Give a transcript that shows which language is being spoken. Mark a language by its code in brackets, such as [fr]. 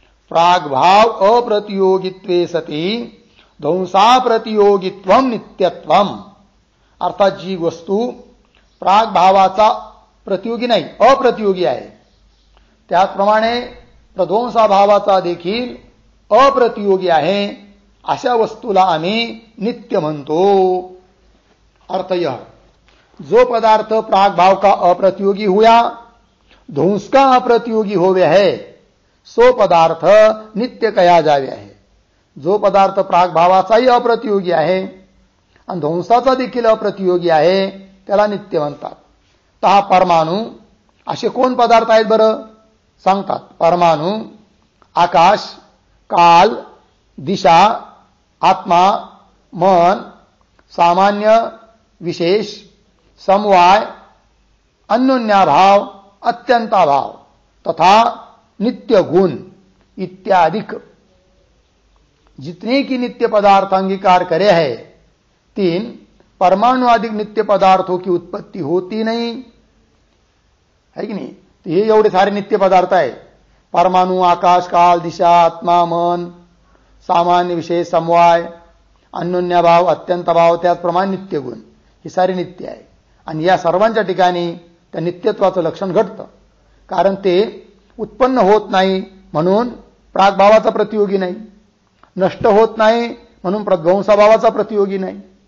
[sa] प्रागभाव अप्रतियोगित्वे सती ध्वंसा प्रतियोगित्वम नित्यत्वम, [mr] अर्थात जी वस्तू प्रागभावाचा प्रतियोगी नाही, अप्रतियोगी आहे, त्याचप्रमाणे प्रध्वंसा भावाचा देखील अप्रतियोगी आहे, अशा वस्तूला आम्ही नित्य म्हणतो। [hi] अर्थ यह, जो पदार्थ प्रागभाव का अप्रतियोगी हुआ, ध्वंस का अप्रतियोगी होवे है, सो पदार्थ नित्य कहा जावे है। [mr] जो पदार्थ प्रागभावाचाही अप्रतियोगी आहे आणि ध्वंसाचा देखील अप्रतियोगी आहे त्याला नित्य म्हणतात। तहा परमाणु असे कोण पदार्थ आहेत बरं सांगतात। [hi] परमाणु, आकाश, काल, दिशा, आत्मा, मन, सामान्य, विशेष, समवाय, अन्योन्याभाव, अत्यंताभाव तथा नित्य गुण इत्यादिक जितने की नित्य पदार्थ अंगीकार करे है, तीन परमाणु आदि नित्य पदार्थों की उत्पत्ति होती नहीं है कि नहीं। [mr] तो ये एवढे सारे नित्य पदार्थ आहे, परमाणु, आकाश, काल, दिशा, आत्मा, मन, सामान्य, विशेष, समवाय, अन्योन्यभाव, अत्यंतभाव, त्याचप्रमाणे नित्य गुण, हे सारे नित्य आहे। आणि या सर्वांच्या ठिकाणी त्या नित्यत्वाचं लक्षण घडतं, कारण ते उत्पन्न होत नाही म्हणून प्रागभावाचा प्रतियोगी नाही, नष्ट होत नाही म्हणून प्रध्वंसाभावाचा प्रतियोगी नाही।